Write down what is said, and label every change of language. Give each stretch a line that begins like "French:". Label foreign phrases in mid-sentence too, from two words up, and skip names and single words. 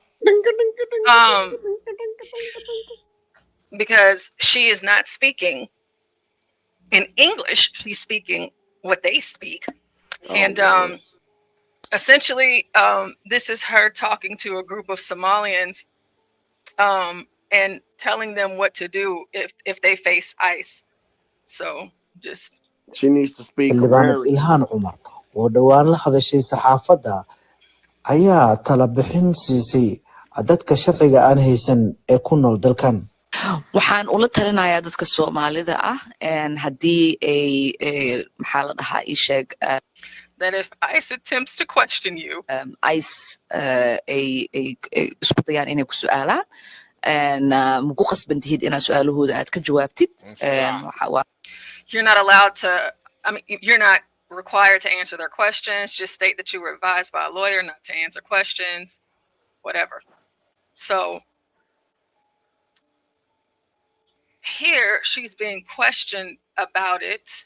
English: Because she is not speaking in English, she's speaking what they speak. And essentially, this is her talking to a group of Somalians and telling them what to do if they face ICE. So just she needs to speak
Somali: xildhibaanad Ilhan Omar oo dhowaan la hadashay saxaafadda ayaa tala bixin siisay dadka sharciga aan haysan ee ku nool dalkan. waxaan ula talinayaa dadka Soomaalida ah haddii ay maxaa la dhahaa ii sheeg
English: that if ICE attempts to question you,
Somali: ICE isku dayaan inay ku su'aalaan muku khasban tihid inaad su'aalahooda aad ka jawaabtid.
English: You're not allowed to, I mean, you're not required to answer their questions. Just state that you were advised by a lawyer not to answer questions, whatever. So here she's being questioned about it.